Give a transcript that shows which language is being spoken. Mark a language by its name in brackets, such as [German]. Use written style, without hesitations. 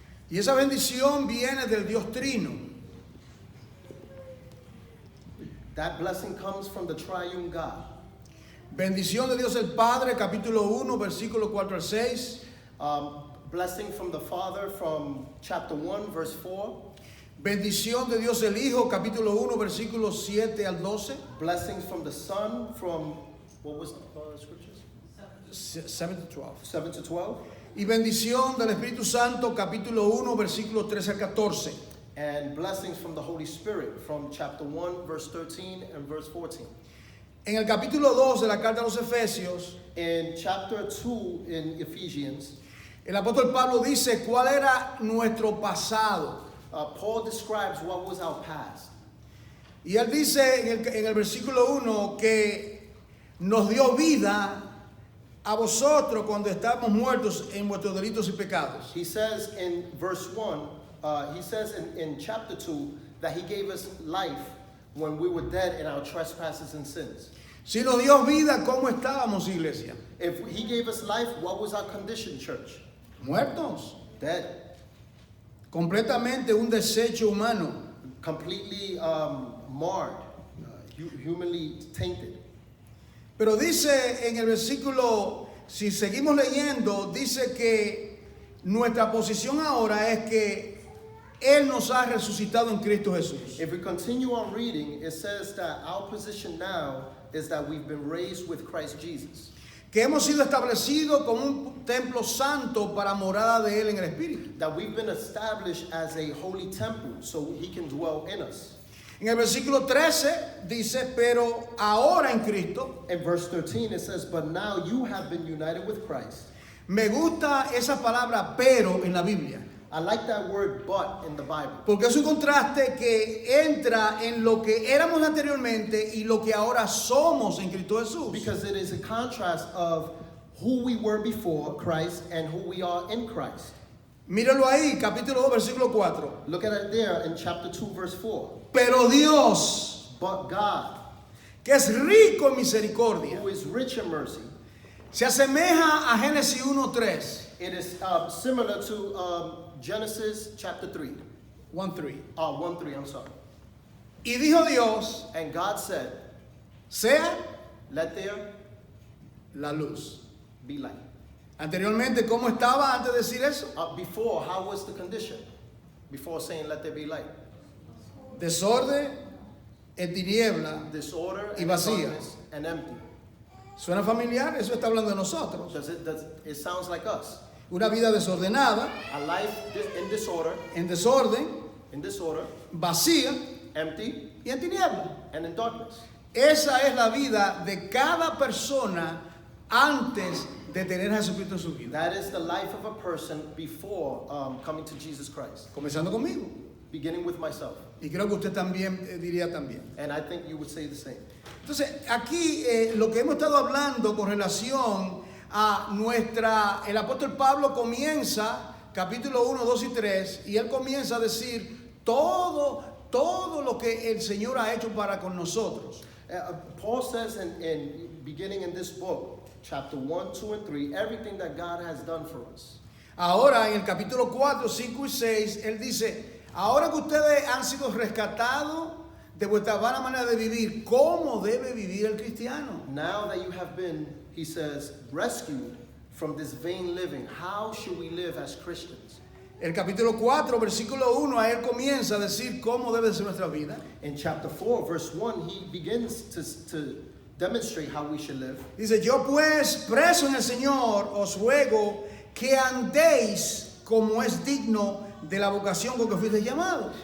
[Spanish] Y esa bendición viene del Dios Trino. [English] That blessing comes from the triune God. [Spanish] Bendición de Dios el Padre, capítulo 1, versículo 4 al 6. [English] Blessing from the Father from chapter 1, verse 4. [Spanish] Bendición de Dios el Hijo, capítulo 1, versículos 7 al 12. [English] Blessings from the Son from, what was the scriptures? 7 to 12. 7 to 12. [Spanish] Y bendición del Espíritu Santo, capítulo 1, versículos 13 al 14. [English] And blessings from the Holy Spirit from chapter 1, verse 13 and verse 14. [Spanish] En el capítulo 2 de la carta a los Efesios, [English] In chapter 2 in Ephesians, [Spanish] el apóstol Pablo dice cuál era nuestro pasado. [English] Paul describes what was our past. [Spanish] Y él dice en el versículo 1 que nos dio vida a vosotros cuando estábamos muertos en vuestros delitos y pecados. [English] He says in verse 1, he says in chapter 2 that he gave us life when we were dead in our trespasses and sins. [Spanish] Si nos dio vida, ¿cómo estábamos, iglesia? [English] If he gave us life, what was our condition, church? [Spanish] Muertos. [English] Dead. [Spanish] Completamente un desecho humano. [English] Completely marred, humanly tainted. [Spanish] Pero dice en el versículo, si seguimos leyendo, dice que nuestra posición ahora es que Él nos ha resucitado en Cristo Jesús. [English] If we continue on reading, it says that our position now is that we've been raised with Christ Jesus. [Spanish] Que hemos sido establecidos como un templo santo para morada de Él en el Espíritu. [English] That we've been established as a holy temple so he can dwell in us. [Spanish] En el versículo 13 dice, pero ahora en Cristo. [English] In verse 13 it says, but now you have been united with Christ. [Spanish] Me gusta esa palabra pero en la Biblia. [English] I like that word but in the Bible. [Spanish] Porque es un contraste que entra en lo que éramos anteriormente y lo que ahora somos en Cristo Jesús. [English] Because it is a contrast of who we were before Christ and who we are in Christ. [Spanish] Míralo ahí, capítulo 2, versículo 4. [English] Look at it there in chapter 2, verse 4. [Spanish] Pero Dios, [English] But God, [Spanish] que es rico en misericordia, [English] who is rich in mercy, [Spanish] se asemeja a Génesis 1:3. [English] it is similar to Genesis chapter 3. [Spanish] 1:3. [English] 1:3, I'm sorry. [Spanish] Y dijo Dios, [English] And God said, [Spanish] sea [English] let there [Spanish] la luz. [English] be light. [Spanish] Anteriormente, ¿cómo estaba antes de decir eso? [English] Before, how was the condition? Before saying let there be light. [Spanish] Desorden, en tiniebla. [English] Disorder [Spanish] Y [English] and [Spanish] vacía. [English] darkness and empty. [Spanish] ¿Suena familiar? Eso está hablando de nosotros. [English] It sounds like us. [Spanish] Una vida desordenada, [English] A life in disorder, [Spanish] en desorden, vacía [English] empty, [Spanish] y en tiniebla. [English] and in darkness. [Spanish] Esa es la vida de cada persona antes de tener a Jesucristo en su vida. [English] That is the life of a person before coming to Jesus Christ. [Spanish] Comenzando conmigo. [English] Beginning with myself. [Spanish] Y creo que usted también diría también. [English] And I think you would say the same. [Spanish] Entonces, aquí lo que hemos estado hablando con relación a el apóstol Pablo comienza, capítulo 1, 2 y 3, y él comienza a decir todo todo lo que el Señor ha hecho para con nosotros. [English] Paul says in beginning in this book, chapter 1, 2, and 3, everything that God has done for us. [Spanish] Ahora en el capítulo 4, 5 y 6, él dice, ahora que ustedes han sido rescatados de vuestra vana manera de vivir, ¿cómo debe vivir el cristiano? [English] Now that you have been, he says, rescued from this vain living, how should we live as Christians? [Spanish] El capítulo 4, versículo 1, a él comienza a decir cómo debe ser nuestra vida. [English] In chapter 4, verse 1, he begins to demonstrate how we should live. [Spanish] Dice, yo pues, preso en el Señor, os ruego que andéis como es digno de la vocación con que fuiste llamados.